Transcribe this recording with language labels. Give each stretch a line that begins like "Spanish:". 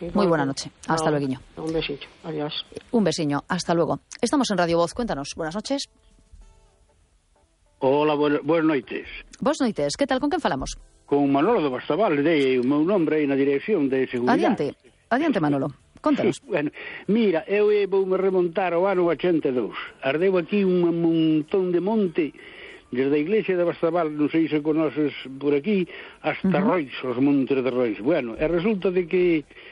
Spanish: Buena noche. Hasta luego. Un besito. Adiós.
Galician: Un besiño.
Spanish: Hasta luego. Estamos en Radio Voz. Cuéntanos. Buenas noches.
Galician: Hola, buenas noites. Buenas noites. ¿Qué tal? ¿Con quién falamos? Con Manolo de Bastaval, de meu nombre e na dirección de seguridade. Adiante, Manolo, contanos. Sí, bueno, mira, eu vou me remontar ao ano 82. Ardeu aquí un montón de monte, desde a iglesia de Bastaval, non sei se conoces por aquí, hasta Roix, os montes de Roix. Bueno, e resulta de que